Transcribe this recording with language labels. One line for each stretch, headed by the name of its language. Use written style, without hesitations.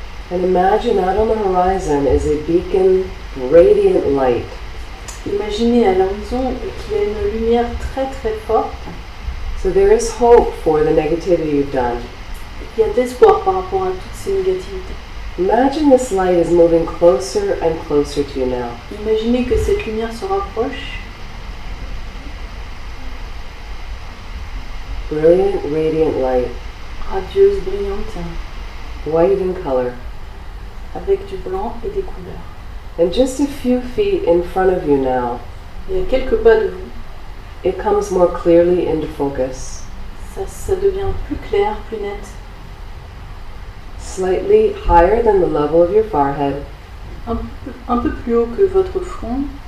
English: And imagine out on the horizon is a beacon, radiant light.
French: Imaginez à l'horizon qu'il y a une lumière très très forte.
English: So there is hope for the negativity you've done.
French: Il y a d'espoir par rapport à toutes ces négativités.
English: Imagine this light is moving closer and closer to you now.
French: Imaginez que cette lumière se rapproche.
English: Brilliant, radiant light,
French: Radieuse, brillante,
English: white in color.
French: avec du blanc et des couleurs.
English: And just a few feet in front of you now,
French: Et à quelques pas de vous,
English: it comes more clearly into focus.
French: ça devient plus clair, plus net.
English: Slightly higher than the level of your forehead,
French: Un peu plus haut que votre front,